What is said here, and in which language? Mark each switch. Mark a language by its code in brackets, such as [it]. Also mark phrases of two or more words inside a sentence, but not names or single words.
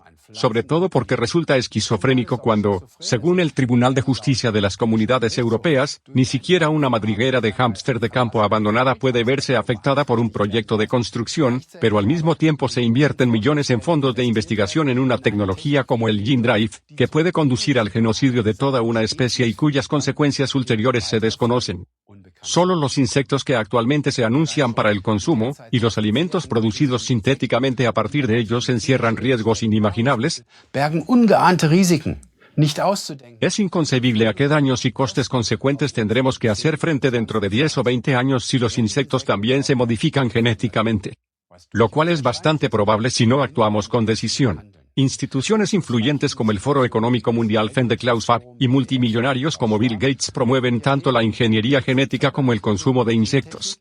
[es] Sobre todo porque resulta esquizofrénico cuando, según el Tribunal de Justicia de las Comunidades Europeas, ni siquiera una madriguera de hámster de campo abandonada puede verse afectada por un proyecto de construcción, pero al mismo tiempo se invierten millones en fondos de investigación en una tecnología como el [en] Gene Drive, [es] que puede conducir al genocidio de toda una especie y cuyas consecuencias ulteriores se desconocen. Solo los insectos que actualmente se anuncian para el consumo, y los alimentos producidos sintéticamente a partir de ellos encierran riesgos inimaginables. [de] Bergen ungeahnte Risiken, nicht auszudenken. [es] Es inconcebible a qué daños y costes consecuentes tendremos que hacer frente dentro de 10 o 20 años si los insectos también se modifican genéticamente. Lo cual es bastante probable si no actuamos con decisión. Instituciones influyentes como el Foro Económico Mundial de Klaus Schwab y multimillonarios como Bill Gates promueven tanto la ingeniería genética como el consumo de insectos.